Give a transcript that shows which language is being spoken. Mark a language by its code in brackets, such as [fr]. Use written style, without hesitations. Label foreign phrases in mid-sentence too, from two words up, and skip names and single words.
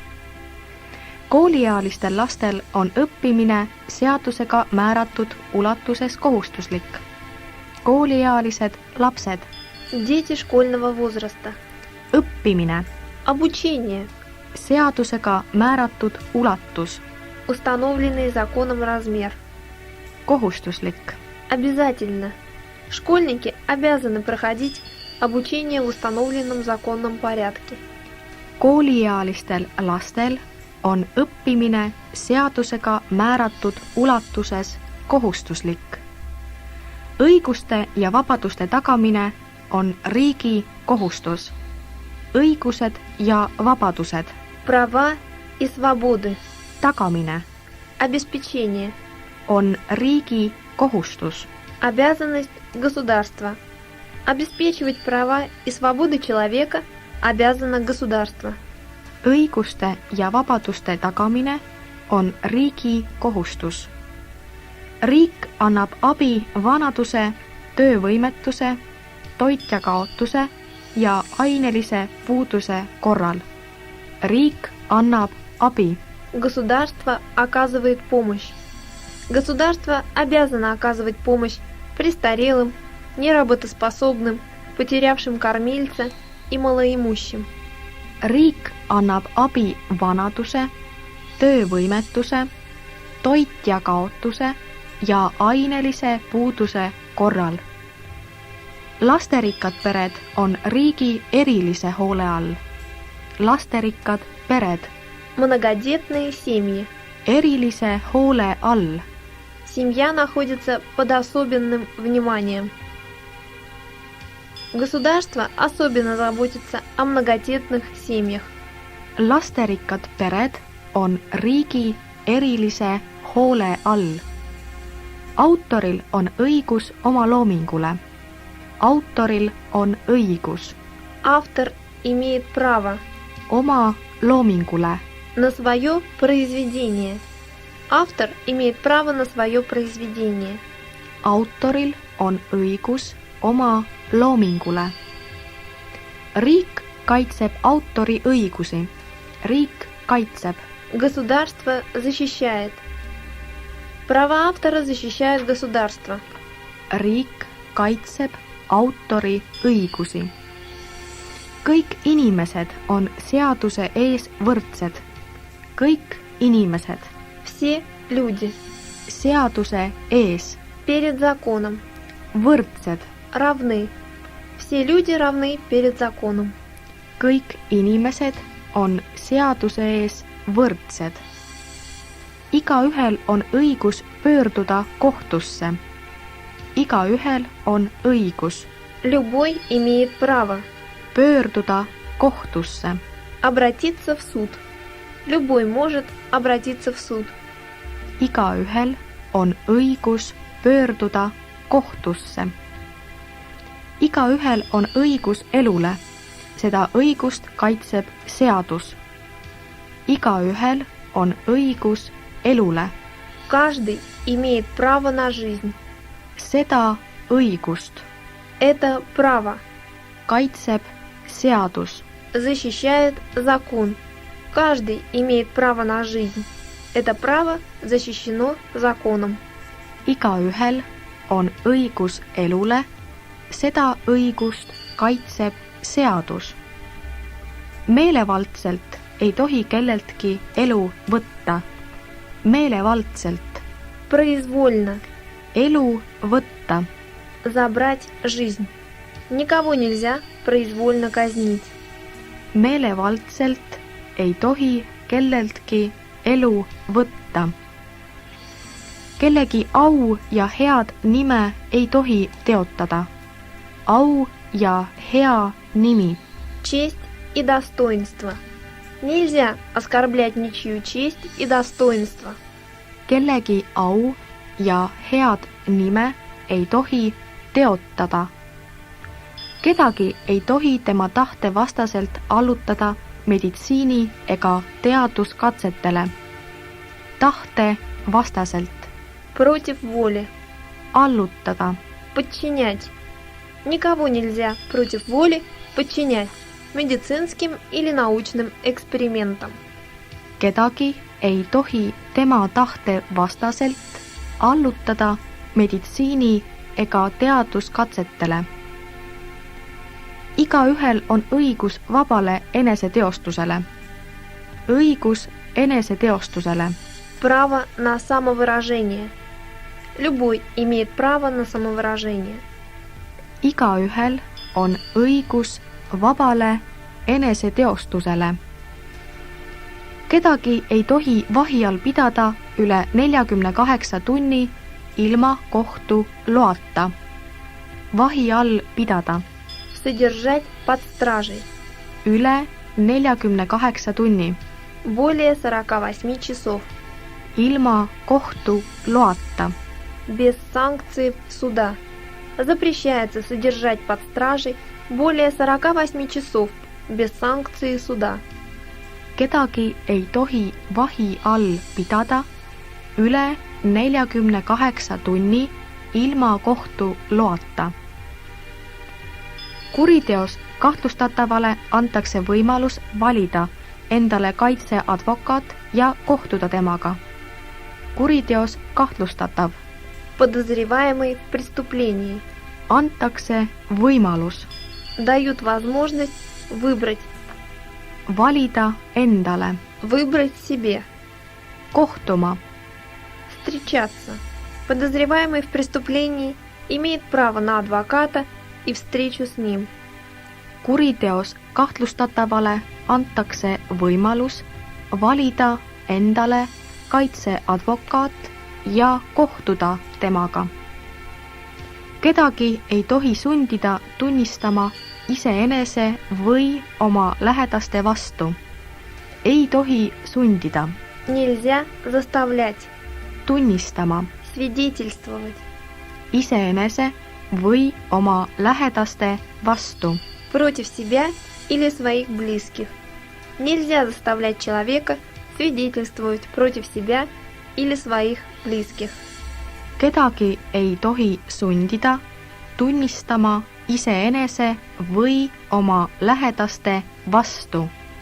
[et] Kooliealistel lastel on õppimine seadusega määratud ulatuses kohustuslik. Kooliealised lapsed. [ru] Дети школьного возраста. [et] Õppimine. [ru] Обучение. [et] Seadusega määratud ulatus. [ru] Установленный законом размер. [et] Kohustuslik. [ru] Обязательно. Школьники обязаны проходить обучение в установленном законном порядке. [et] Kooliealistel lastel on õppimine seadusega määratud ulatuses kohustuslik. Õiguste ja vabaduste tagamine on riigi kohustus. Õigused ja vabadused. [ru] Права и свободы. [et] Tagamine. [ru] Обеспечение. [et] on riigi kohustus. [ru] Обязанность государства. Обеспечивать права и свободы человека обязано государство. [et] Õiguste ja vabaduste tagamine on riigi kohustus. Riik annab abi vanaduse, töövõimetuse, toitjakaotuse ja ainelise puuduse korral. Riik annab abi. [ru] Государство оказывает помощь. Государство обязано оказывать помощь престарелым, неработоспособным, потерявшим кормильца и малоимущим. [et] Riik annab abi vanaduse, töövõimetuse, toitjakaotuse ja ainelise puuduse korral. Lasterikkad pered on riigi erilise hoole all. Lasterikkad pered. [ru] Многодетные семьи. [et] Erilise hoole all. [ru] Семья находится под особенным вниманием. Государство особенно заботится о многодетных семьях. [et] Lasterikkad pered on riigi erilise hoole all. Autoril on õigus oma loomingule. Autoril on õigus [ru] Автор имеет право [et] oma loomingule. [ru] на свое произведение. Автор имеет право на свое произведение. [et] Autoril on õigus oma loomingule. Riik kaitseb autori õigusi. Riik kaitseb. [ru] Государство защищает. Права автора защищает государство. [et] Riik kaitseb autori õigusi. Kõik inimesed on seaduse ees võrdsed. Kõik inimesed. [ru] Все люди [et] Seaduse ees. [ru] перед законом [et] Võrdsed. [ru] равны. Все люди равны перед законом. [et] Kõik inimesed on seaduse ees võrdsed. Igaühel on õigus pöörduda kohtusse. Igaühel on õigus [ru] Любой имеет право [et] pöörduda kohtusse. [ru] обратиться в суд. Любой может обратиться в суд. [et] Igaühel on õigus pöörduda kohtusse. Igaühel on õigus elule. Seda õigust kaitseb seadus. Igaühel on õigus elule. [ru] Каждый имеет право на жизнь. [et] Seda õigust [ru] Это право [et] kaitseb seadus. [ru] защищает закон. Каждый имеет право на жизнь. Это право защищено законом. [et] Igaühel on õigus elule. Seda õigust kaitseb seadus. Meelevaldselt ei tohi kelleltki elu võtta. Meelevaldselt [ru] Произвольно [et] elu võtta. [ru] забрать жизнь. Никого нельзя произвольно казнить. [et] Meelevaldselt ei tohi kelleltki elu võtta. Kellegi au ja head nime ei tohi teotada. Au ja hea nimi. [ru] Честь и достоинство. Нельзя оскорблять ничью честь и достоинство. [et] Kellegi au ja head nime ei tohi teotada. Kedagi ei tohi tema tahte vastaselt allutada meditsiini ega teaduskatsetele. Tahte vastaselt. [ru] Против воли. [et] Allutada. [ru] Подчинять. Никого нельзя против воли подчинять медицинским или научным экспериментам. [et] Kedagi ei tohi tema tahte vastaselt allutada meditsiini ega teaduskatsetele. Igaühel on õigus vabale eneseteostusele. Õigus eneseteostusele. [ru] Право на самовыражение. Любой имеет право на самовыражение. [et] Igaühel on õigus vabale eneseteostusele. Kedagi ei tohi vahi all pidada üle 48 tunni ilma kohtu loata. Vahi all pidada. [ru] Содержать под стражей. [et] Üle 48 tunni. [ru] Более 48 часов. [et] ilma kohtu loata. [ru] без санкций суда. Запрещается содержать под стражей более 48 часов без санкции суда. [et] Kedagi ei tohi vahi all pidada üle 48 tunni ilma kohtu loata. Kuriteos kahtlustatavale antakse võimalus valida endale kaitseadvokaat ja kohtuda temaga. Kuriteos kahtlustatav [ru] Подозреваемый в преступлении. [et] antakse võimalus [ru] Дают возможность выбрать. [et] valida endale, [ru] Выбрать себе. [et] kohtuma, [ru] Встречаться. Подозреваемый в преступлении имеет право на адвоката и встречу с ним. [et] kuriteos kahtlustatavale antakse võimalus valida endale kaitseadvokaat ja kohtuda temaga. Kedagi ei tohi sundida tunnistama iseenese või oma lähedaste vastu. Ei tohi sundida [ru] Нельзя заставлять. [et] tunnistama [ru] Свидетельствовать. [et] iseenese või oma lähedaste vastu. [ru] Против себя или своих близких. Нельзя заставлять человека свидетельствовать против себя или своих близких. [et] Kedagi ei tohi sundida tunnistama iseenese või oma lähedaste vastu.